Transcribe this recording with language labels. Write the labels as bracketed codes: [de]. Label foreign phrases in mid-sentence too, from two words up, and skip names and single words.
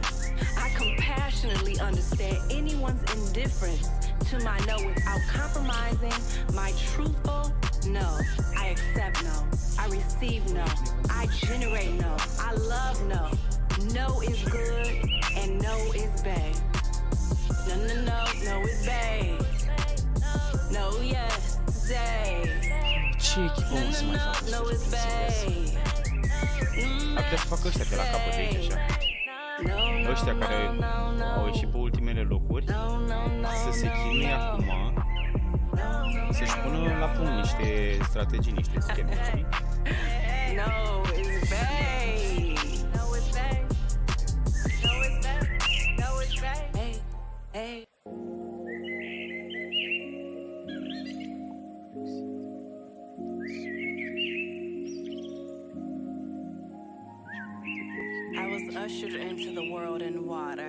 [en] I compassionately understand anyone's indifference to my no without compromising my truthful no. I accept no. I receive no. I generate no. I love no. No is good and no is bad. No is bad. No, yes, today. [ro] Ce echipă mă să mai facă [en] No [ro] asta? [en] is bad. [ro] Ar putea să facă ăștia de la capăt de aici așa. Ăștia care au ieșit pe ultimele locuri să se chinuie acum să-și pună la punct niște strategii, niște scheme, știi? [en] No is bad. No is bad. No is bad. No is bad. Hey. I was ushered into the world in water.